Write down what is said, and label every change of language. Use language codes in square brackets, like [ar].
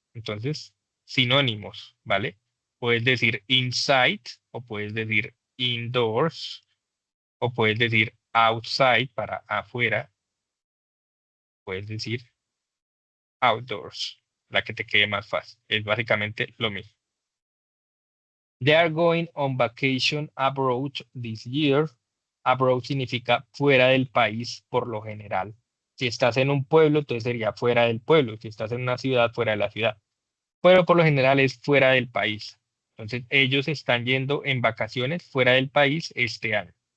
[es] Entonces, sinónimos, ¿vale? Puedes decir inside o puedes decir indoors o puedes decir outside para afuera. Puedes decir outdoors, la que te quede más fácil. Es básicamente lo mismo. [en] They are going on vacation abroad this year. [es] Abroad significa fuera del país por lo general. Si estás en un pueblo, entonces sería fuera del pueblo. Si estás en una ciudad, fuera de la ciudad. Pero por lo general es fuera del país. Entonces ellos están yendo en vacaciones fuera del país este año.